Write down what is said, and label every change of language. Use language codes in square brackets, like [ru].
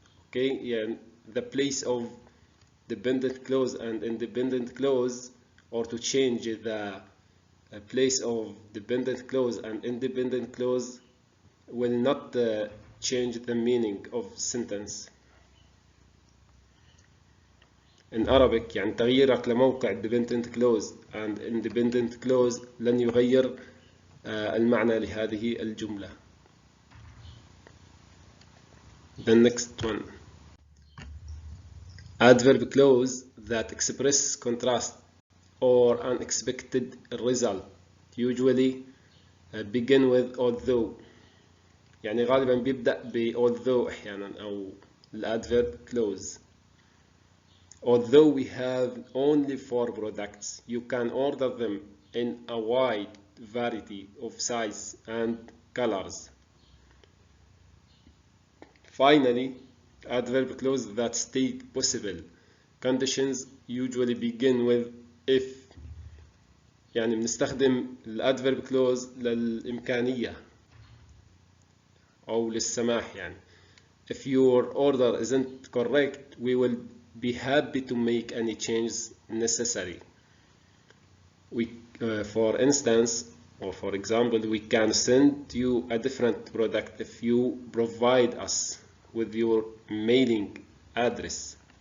[en] Okay, yeah, the place of dependent clause and independent clause, or to change the place of dependent clause and independent clause, will not change the meaning of sentence. In Arabic [ar] يعني تغييرك لموقع dependent clause and independent clause لن يغير المعنى لهذه الجملة. [en] The next one: adverb clause that express contrast or unexpected result usually begin with although. [ar] يعني غالبا بيبدأ ب although أحيانا أو الادverb clause. [en] Although we have only 4 products, you can order them in a wide variety of size and colors. Finally, adverb clause that state possible conditions usually begin with if. [ar] يعني بنستخدم الادverb clause للإمكانية أو للسماح. يعني [en] if your order isn't correct, we will be happy to make any changes necessary. For instance, or for example, we can send you a different product if you provide us with your mailing address.